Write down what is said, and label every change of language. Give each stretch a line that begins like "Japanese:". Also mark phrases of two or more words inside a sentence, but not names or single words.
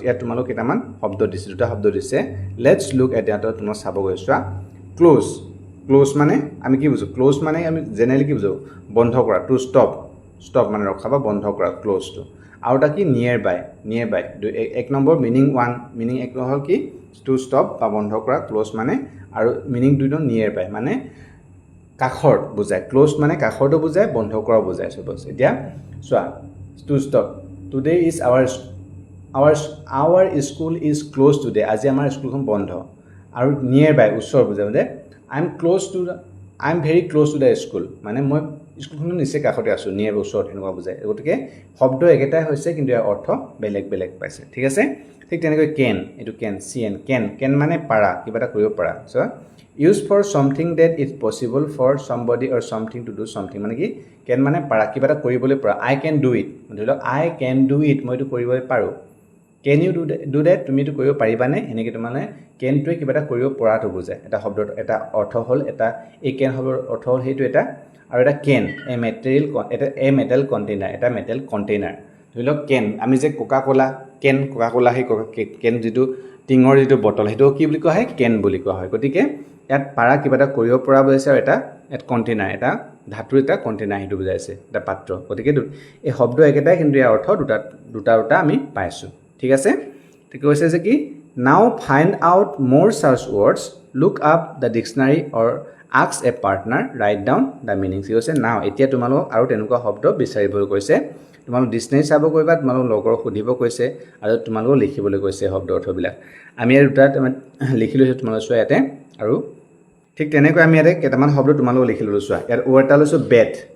Assamese: ইয়াত তোমালোক কেইটামান শব্দ দিছে দুটা শব্দ দিছে
English: let's look at
Assamese: ইয়াত তোমাক চাব গৈছোৱা ক্ল'জ মানে আমি কি বুজোঁ ক্ল'জ মানে আমি জেনেৰেলি কি বুজোঁ বন্ধ কৰা
English: to stop
Assamese: মানে ৰখা বা বন্ধ কৰা ক্ল'জটো আৰু এটা কি
English: near by
Assamese: এক নম্বৰ মিনিং 1 মিনিং এক হ'ল কি
English: to stop
Assamese: বা বন্ধ কৰা ক্লোজ মানে আৰু মিনিং 2 টো
English: near by
Assamese: মানে কাখৰ বুজায় ক্লোজ মানে কাখৰটো বুজায় বন্ধ কৰা বুজায় সবস এতিয়া চোৱা
English: to stop today is our school is closed today
Assamese: আজি আমাৰ স্কুলখন বন্ধ আৰু
English: near by
Assamese: ওচৰ বুজায় মানে
English: I am very close to the school
Assamese: মানে মই স্কুলখনৰ নিচে কাষতে আছো নিয়াৰ ওচৰত এনেকুৱা বুজায় গতিকে শব্দ একেটাই হৈছে কিন্তু ইয়াৰ অৰ্থ বেলেগ বেলেগ পাইছে ঠিক আছে ঠিক তেনেকৈ can এটো can মানে পাৰা কিবা এটা কৰিব পাৰা সো
English: use for something that is possible for somebody or something to do something
Assamese: মানে কি can মানে পাৰা কিবা এটা কৰিবলৈ পাৰা
English: I can do it
Assamese: ধৰি লওক
English: I can do it
Assamese: মই এটো কৰিব পাৰো
English: can you do that
Assamese: তুমি এটো কৰিব পাৰিবানে এনেকৈ মানে can টোৱে কিবা এটা কৰিব পৰাটো বুজায় এটা শব্দৰ এটা অৰ্থ হ'ল এটা এই can শব্দৰ অৰ্থ হ'ল হেতু এটা আৰু এটা
English: can a metal container
Assamese: এটা
English: metal container
Assamese: ধৰি লওক can আমি যে কোকা কোলা হে can যেটো টিঙৰ যেটো বটল হেতু কি বুলি কোৱা হয় can বুলি কোৱা হয় গতিকে ইয়াত পাৰা কিবা এটা কৰিব পৰা বুজাইছে আৰু এটা কন্টেইনাৰ এটা ধাতুৰ এটা কন্টেইনাৰ হেতু বুজাইছে এটা পাত্ৰ গতিকে এই শব্দ একেটাই কিন্তু ইয়াৰ অৰ্থ দুটা আমি পাইছো ঠিক আছে ঠিক কৈছে যে কি
English: now find out more search words look up the dictionary or ask a partner write down the meanings
Assamese: কৈছে now এতিয়া তোমালোক আৰু তেনেকুৱা শব্দ বিচাৰিবলৈ কৈছে তোমালোক ডিকচনাৰী চাব কৰিবা তোমালোক লগৰ সুধিব কৈছে আৰু তোমালোক লিখিবলৈ কৈছে শব্দ অৰ্থবিলাক আমি আৰু দুটা লিখি লৈছো তোমালোক চোৱা ইয়াতে আৰু ঠিক তেনেকৈ আমি ইয়াতে কেইটামান শব্দ তোমালোক লিখি লৈছো চোৱা ইয়াৰ ওৱৰ্ডটা লৈছো বেট